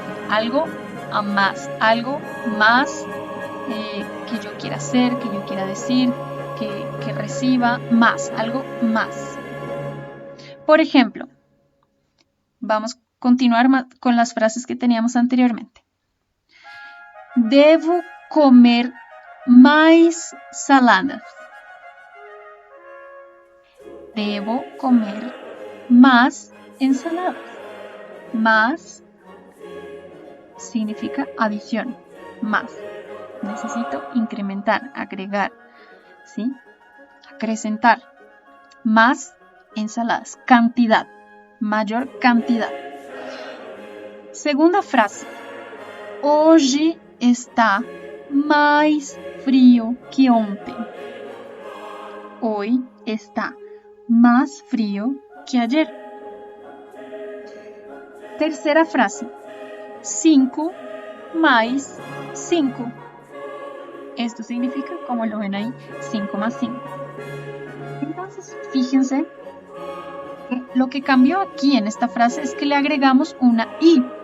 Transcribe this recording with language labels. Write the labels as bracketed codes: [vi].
[es] Algo a más, algo más que yo quiera hacer, que yo quiera decir, que reciba más, algo más. Por ejemplo, vamos a continuar con las frases que teníamos anteriormente. [pt] Devo comer mais saladas. [es] Debo comer más ensaladas. Más significa adición, más. Necesito incrementar, agregar, ¿sí? Acrecentar. Más ensaladas. Cantidad, mayor cantidad. Segunda frase. [pt] Hoje está mais frio que ontem. [es] Hoy está más frío que ayer. Tercera frase. [pt] 5 mais 5. [es] Esto significa, como lo ven ahí, 5 más 5. Entonces, fíjense que lo que cambió aquí en esta frase es que le agregamos una i.